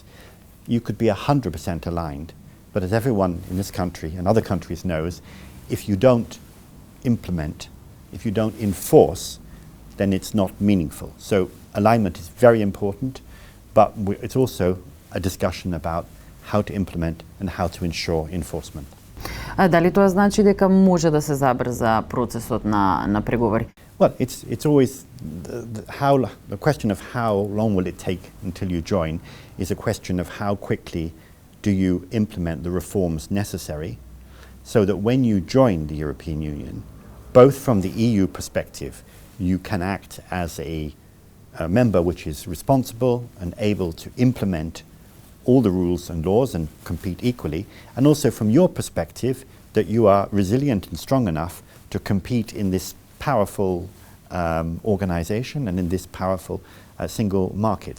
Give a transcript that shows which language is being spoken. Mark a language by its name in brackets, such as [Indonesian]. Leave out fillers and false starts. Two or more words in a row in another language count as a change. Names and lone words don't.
[English] You could be 100% aligned, but as everyone in this country and other countries knows, if you don't implement, if you don't enforce, then it's not meaningful. So alignment is very important, but it's also a discussion about how to implement and how to ensure enforcement. [Macedonian] Дали тоа значи дека може да се забрза процесот на преговори? [English] Well, it's always the question of how long will it take until you join is a question of how quickly do you implement the reforms necessary so that when you join the European Union, both from the EU perspective, you can act as a member which is responsible and able to implement all the rules and laws and compete equally, and also from your perspective that you are resilient and strong enough to compete in this powerful organization and in this powerful single market.